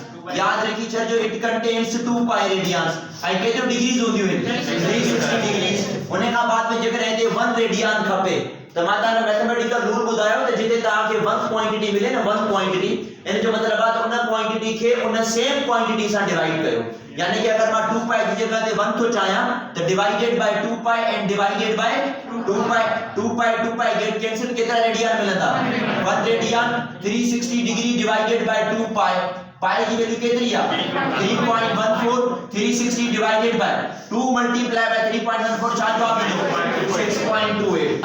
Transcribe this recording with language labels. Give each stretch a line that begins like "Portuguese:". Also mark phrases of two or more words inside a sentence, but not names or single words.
Sindhi: याद रखी छॾियो,
English: it contains 2 pi radians.
Sindhi: ऐं केतिरो डिग्रीज हूंदियूं आहिनि, 360 डिग्रीज। उन खां बाद में जेकॾहिं हिते 1 रेडियन खपे त मां तव्हांखे
English: mathematical rule
Sindhi: ॿुधायो त जिते तव्हांखे 1 क्वांटिटी मिले न, 1 क्वांटिटी, इन जो मतलब आहे त उन क्वांटिटी खे उन
English: same quantity
Sindhi: सां डिवाइड कयो। यानी कि अगर मां 2 पाई जी जगह ते 1 थो चाहियां त
English: divided by 2 pi and divided by 2 pi get cancel,
Sindhi: केतिरा रेडियन मिलंदा, 1 रेडियन।
English: 360 degree divided by 2 pi
Hindi: पाई की वैल्यू कितनी है
English: 3.14 360 divided by 2 multiply by 3.14
Sindhi: छा जवाब मिलो
English: 6.28।